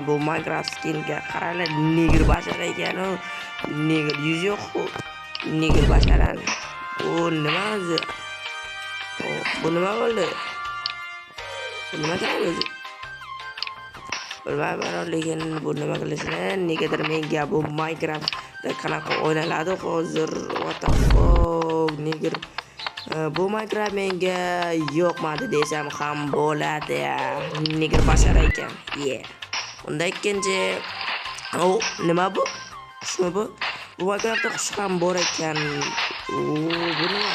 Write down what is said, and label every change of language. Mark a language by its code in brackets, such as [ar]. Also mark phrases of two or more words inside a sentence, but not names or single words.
[uz] Bu Minecraft skinga qaranglar, negr bashar ekan. Negr yuz yo'q, negr basharan. Bu nima o'zi? Bu nima bo'ldi? Bu nima qiladi? Bilmayman, lekin bu nima qilishini negadir menga bu Minecraft qanaqa o'ynaladi hozir. [en] What the fuck, [uz] negr. Bu Minecraft menga yoqmadi desam ham bo'ladi. Negr bashar ekan. Unda ikkinchi nima bu? Qushmi bu? Bu Minecraftda qush ham bor ekan. Bu nima?